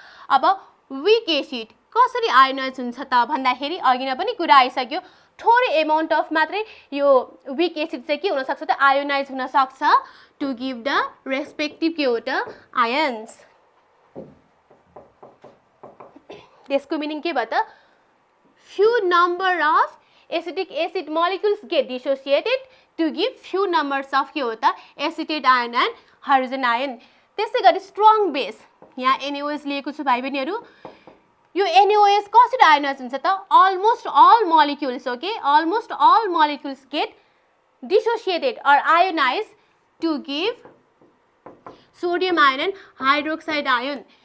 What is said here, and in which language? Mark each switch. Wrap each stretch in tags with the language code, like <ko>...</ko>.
<ne>अब weak acid कसरी ionise हुन्छ त भन्दाखेरि अघि नै पनि कुरा आइसक्यो, थोरै एमाउन्ट अफ मात्रै यो वीक एसिड चाहिँ के हुन सक्छ त आयोनाइज हुन सक्छ</ne> <en>to give the respective</en> <ne>के हो त आयन्स। त्यसको मिनिङ के भयो त</ne> <en>few number of acidic acid molecules get dissociated to give few numbers of</en> <ne>के हो त</ne> <en>acetate ion and hydrogen ion।</en> <ne>त्यसै गरी स्ट्रङ बेस यहाँ NaOH लिएको छु भाइ बहिनीहरू। यो NaOH कसरी आयोनाइज हुन्छ त</ne> <en>almost all molecules, okay, almost all molecules get dissociated or ionized to give sodium ion and hydroxide ion।</en>